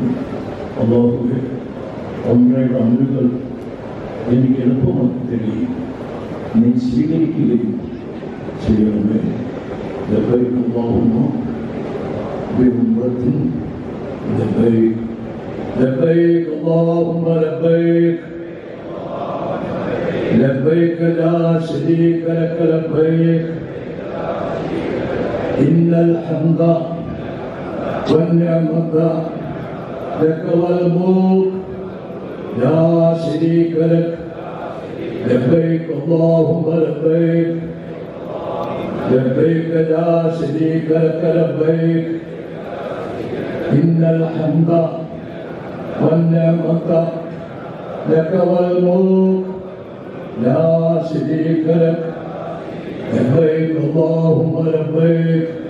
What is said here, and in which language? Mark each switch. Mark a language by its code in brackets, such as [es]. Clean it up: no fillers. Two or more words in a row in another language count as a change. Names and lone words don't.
[ml] അല്ലാഹുവേ, ഉംറയുടെ അമലുകൾ എനിക്ക് എളുപ്പമാക്കി തരികയും നീ സ്വീകരിക്കുകയും ചെയ്യണമേ. [ar] لبيك اللهم بعمرة لبيك لبيك اللهم لبيك لبيك لا شريك لك لبيك إن الحمد والنعمة لك والملك لا شريك لك لبيك اللهم لبيك لبيك لا شريك لك لبيك إن الحمد والنعمة لك والملك لا شريك لك لبيك اللهم لبيك